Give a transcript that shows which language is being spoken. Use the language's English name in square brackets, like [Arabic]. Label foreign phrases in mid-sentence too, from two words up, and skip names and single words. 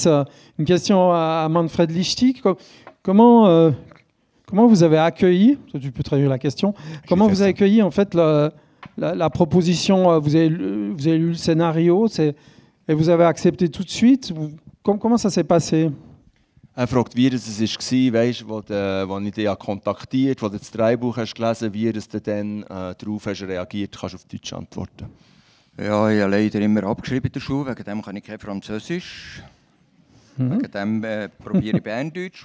[French] Une question à Manfred Lichti. Comment vous avez accueilli, tu peux traduire la question, comment vous avez accueilli en fait la proposition, vous avez lu le scénario et vous avez accepté tout de suite? Comment ça s'est passé? [German] Fragt, wie das war, weißt, wo ich dich kontaktiert, wo du das Drehbuch hast gelesen, wie du dann darauf hast reagiert, kannst du auf Deutsch antworten. Ja, ich habe leider immer abgeschrieben in der Schule, wegen dem kann ich kein Französisch. Wegen dem probiere ich Berndeutsch.